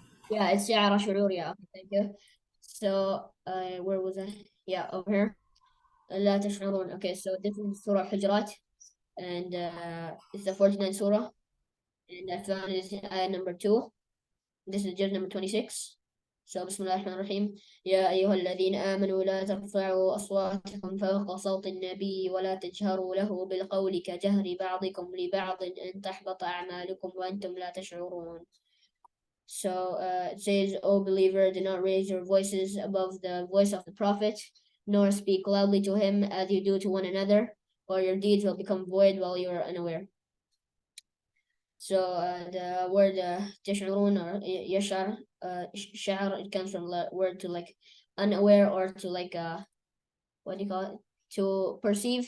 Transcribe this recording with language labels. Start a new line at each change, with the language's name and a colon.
English: Yeah, it's
Arabic: شعر شعور.
English: Yeah, okay, thank you. So where was I? Yeah, over here.
Arabic: لا تشعرون.
English: Okay, so this is Surah Hujurat, and it's the 49th Surah, and I found it in ayah number 2. This is juz number 26.
Arabic: So بسم الله الرحمن الرحيم. يا أيها الذين آمنوا لا ترفعوا أصواتكم فوق صوت النبي ولا تجهروا له بالقول كجهر بعضكم لبعض أن تحبط أعمالكم وأنتم لا تشعرون.
English: So it says, O believer, do not raise your voices above the voice of the Prophet, nor speak loudly to him as you do to one another, or your deeds will become void while you are unaware. So the word تشعرون or يشعر, شعر, it comes from the word to like unaware or to like what do you call it? To perceive.